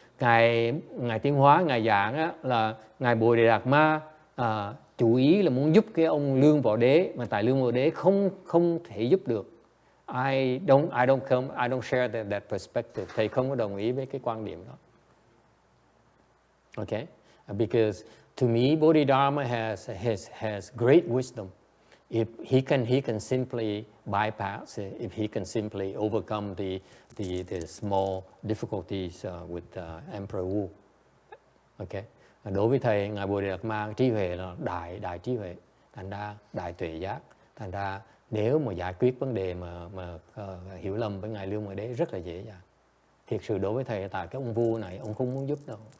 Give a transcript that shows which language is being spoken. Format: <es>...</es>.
<vi>Ngài Tiến Hóa, ngài giảng á, là ngài Bodhidharma chủ ý là muốn giúp cái ông Lương Võ Đế, mà tại Lương Võ Đế không thể giúp được.</vi> <en>I don't share that perspective.</en> <vi>Thầy không có đồng ý với cái quan điểm đó.</vi> <en>Okay, because to me, Bodhidharma has great wisdom. If he can simply bypass it, if he can simply overcome the small difficulties with Emperor Wu.</en> <vi>Okay, đối với thầy, ngài Bodhidharma trí huệ là đại trí huệ, thành ra đại tuệ giác, thành ra nếu mà giải quyết vấn đề mà hiểu lầm với ngài Lương Ngộ Đế rất là dễ dàng. Thiệt sự đối với thầy, tại cái ông vua này ông không muốn giúp đâu.</vi>